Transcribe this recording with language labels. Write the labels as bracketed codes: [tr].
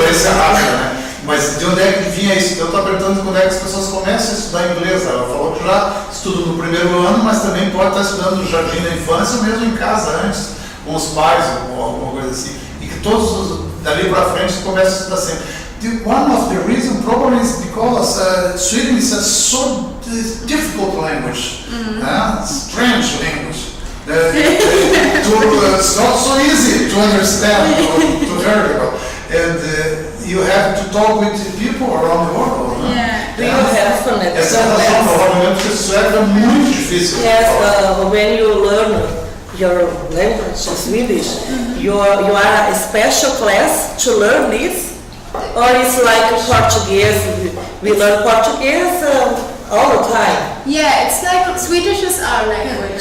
[pt] Fluência rápida, né? Mas de onde é que vinha isso? Eu estava perguntando quando é que as pessoas começam a estudar inglês. Ela falou que já estuda no primeiro ano, mas também pode estar estudando no jardim da infância ou mesmo em casa antes, com os pais ou alguma coisa assim. E que todos dali para frente começam a estudar sempre. [en] One of the reasons probably is because Sweden is a so difficult language, strange language. It's not so easy to understand or to hear about, and you have to talk with people around the world. Do you have phonetics? [pt] Essa é a razão, provavelmente, porque sueco é muito difícil. [en] Yes, when you learn your language, Swedish, you are a special class to learn this. Or it's like Portuguese, we learn Portuguese all the time. Yeah, it's like Swedish is our language.